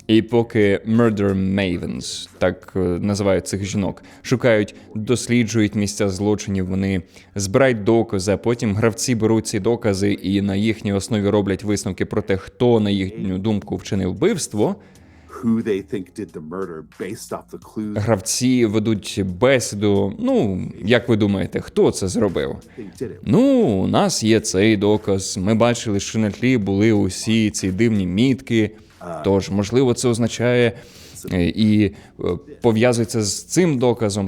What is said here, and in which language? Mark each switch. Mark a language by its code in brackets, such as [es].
[uk] І поки Murder Mavens, так називають цих жінок, шукають, досліджують місця злочинів, вони збирають докази, а потім гравці беруть ці докази і на їхній основі роблять висновки про те, хто, на їхню думку, вчинив вбивство. [en] Who they think did the murder based off the clues [uk] Гравці ведуть бесіду. Ну, як ви думаєте, хто це зробив? [en] they did it. [uk] Ну, у нас є цей доказ. Ми бачили, що на тлі були усі ці дивні мітки. Тож, можливо, це означає і пов'язується з цим доказом.